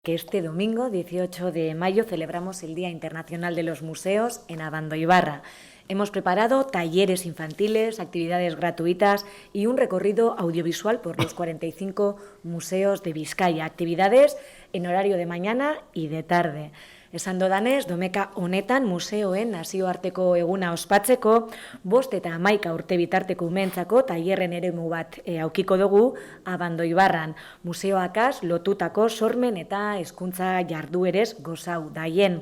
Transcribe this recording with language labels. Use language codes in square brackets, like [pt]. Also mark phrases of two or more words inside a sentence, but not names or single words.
[es] Que este domingo, 18 de mayo, celebramos el Día Internacional de los Museos en Abandoibarra. Hemos preparado talleres infantiles, actividades gratuitas y un recorrido audiovisual por los 45 museos de Vizcaya. Actividades en horario de mañana y de tarde. [eu] Esan dodanez, domeka honetan museoen nazioarteko eguna ospatzeko, 5 eta 11 urte bitarteko umeentzako tailerren eremu bat aukiko dugu Abandoibarran. Museoakaz lotutako sormen eta hezkuntza jarduerez gozau daien.